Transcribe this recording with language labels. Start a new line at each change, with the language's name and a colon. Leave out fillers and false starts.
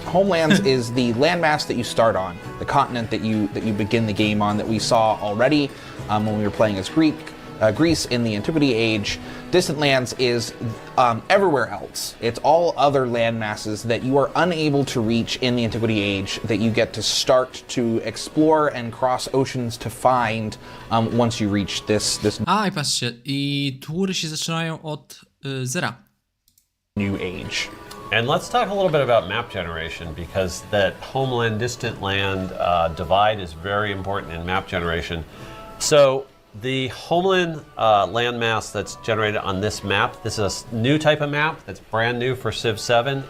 English: Homelands is the landmass that you start on, the continent that you begin the game on, that we saw already when we were playing as Greece in the Antiquity Age. Distant lands is everywhere else. It's all other land masses that you are unable to reach in the Antiquity Age that you get to start to explore and cross oceans to find once you reach this
Polish: A, i patrzcie, i tury się zaczynają od zera.
English: new age. And let's talk a little bit about map generation, because that homeland, distant land divide is very important in map generation. So the homeland landmass that's generated on this map, this is a new type of map that's brand new for Civ 7.